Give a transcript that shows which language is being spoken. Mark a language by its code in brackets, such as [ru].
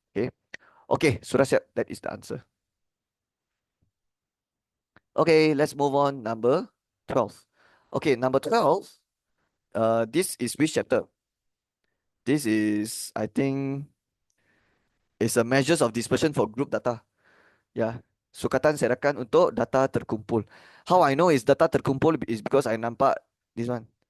[en] Okay, okay, [ms] sudah siap. [en] That is the answer. Okay, let's move on. Number 12. Okay, number 12. This is which chapter? This is, I think, is a measures of dispersion for group data. Yeah. [ms] Sukatan serakan untuk data terkumpul. [en] How I know is [ms] data terkumpul [en] is because I nampak this one.